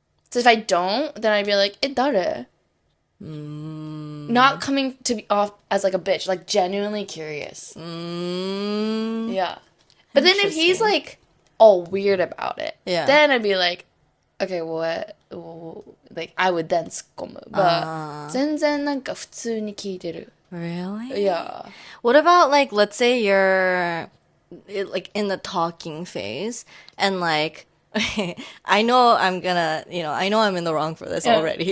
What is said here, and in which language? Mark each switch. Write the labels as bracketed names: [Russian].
[English] So if I don't, then I'd be like, 誰? Not coming to be off as like a bitch, like genuinely curious. Yeah. But then if he's Interesting. like all weird about it, Yeah. then I'd be like, okay, what? Like, I would then 突っ込む. [Japanese] But 全然なんか普通に聞いてる. [English] Really? Yeah. What about like, let's say you're like in the talking phase, and like I know I'm gonna, I know I'm in the wrong for this already.